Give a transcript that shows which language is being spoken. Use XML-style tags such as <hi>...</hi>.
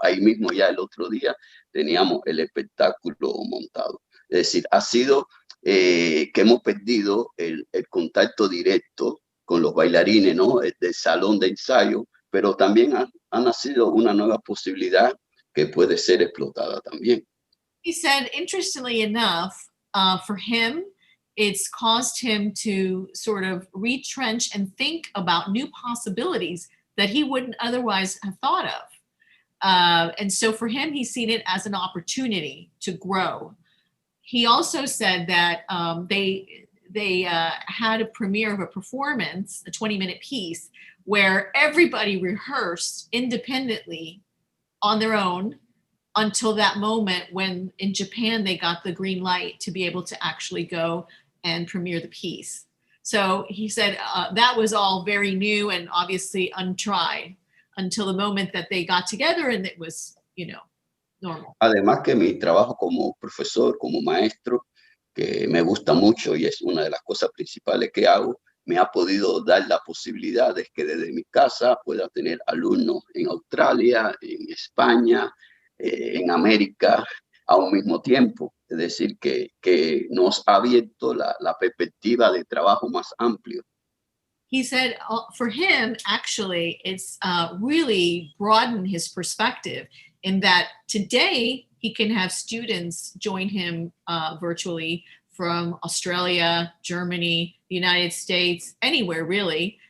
<es>Ahí mismo ya el otro día teníamos el espectáculo montado. Es decir, ha sido que hemos perdido el contacto directo con los bailarines, ¿no? Del salón de ensayo, pero también ha nacido una nueva posibilidad que puede ser explotada también.</es> <en>He said, interestingly enough, for him, it's caused him to sort of retrench and think about new possibilities that he wouldn't otherwise have thought of. And so for him, he's seen it as an opportunity to grow. He also said that they had a premiere of a performance, a 20-minute piece, where everybody rehearsed independently on their own until that moment when in Japan they got the green light to be able to actually go and premiere the piece. So he said that was all very new and obviously untried until the moment that they got together and it was, normal.</en> <es>Además que mi trabajo como profesor, como maestro, que me gusta mucho y es una de las cosas principales que hago, me ha podido dar la posibilidad de que desde mi casa pueda tener alumnos en Australia, en España, en América, a un mismo tiempo. Es decir, que nos ha abierto la perspectiva de trabajo más amplio.</es> <en>He said for him, actually, it's really broadened his perspective in that today he can have students join him virtually from Australia, Germany, the United States, anywhere really.</en>